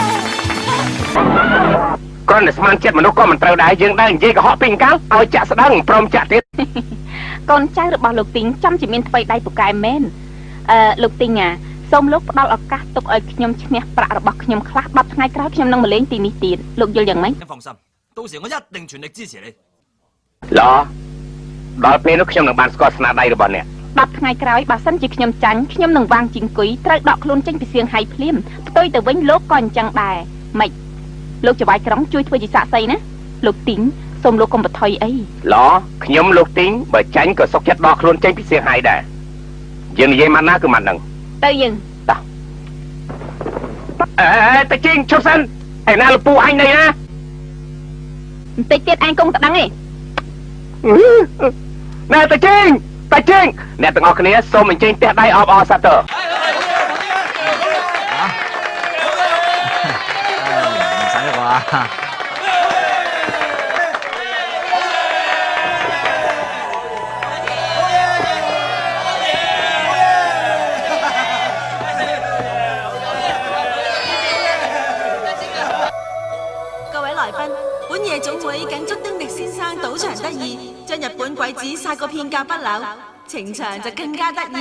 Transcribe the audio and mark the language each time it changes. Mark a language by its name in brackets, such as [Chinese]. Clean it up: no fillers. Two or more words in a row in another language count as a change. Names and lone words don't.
[Khmer] គ្រាន់តែស្មានចិត្តមនុស្សក៏មិនត្រូវដែរយើងដែរនិយាយកុហកពីកាលឲ្យចាក់ស្ដើងព្រមចាក់ទៀត កូនចៅរបស់លោកទីងចាំជាមានថ្មីដៃពូកែមែនលោកទីងសូមលោកផ្ដល់ឱកាសទុកឲ្យខ្ញុំឈ្នះប្រាក់របស់ខ្ញុំខ្លះ10ថ្ងៃក្រោយខ្ញុំនឹងមកលេងទីនេះទៀតលោកយល់យ៉ាងម៉េច [Cantonese] 你放心，到時我一定全力支持你。 [Khmer] ល្អដល់ពេលនោះខ្ញុំនឹងបានស្គាល់ស្នាដៃរបស់អ្នក 10ថ្ងៃក្រោយបើសិនជាខ្ញុំចាញ់ខ្ញុំនឹងវាងជីងគុយត្រូវដកខ្លួនចេញពីសៀងហៃភ្លាមផ្ទុយទៅវិញលោកក៏អញ្ចឹងដែរម៉េចលោកចវាយក្រុងជួយធ្វើជាសាក្សីណាលោកទីងសូមលោកកុំបន្ថយអី ល្អខ្ញុំលោកទីងបើចាញ់ក៏សុខចិត្តដកខ្លួនចេញពីសៀងហៃដែរយើងនិយាយមកណាគឺមកនឹង ទៅយើង តាជីងឈប់សិនឯណាលពូអញនេះណា បន្តិចទៀតឯងគង់តដឹងឯង ណែតាជីងអ្នកទាំងអស់គ្នាសូមអញ្ជើញផ្ទះដៃអបអរសាទរ [Cantonese] 唔使啦啩？各位來賓，本夜總會謹祝丁力先生賭場得意，將日本鬼子殺個片甲不留，情場就更加得意。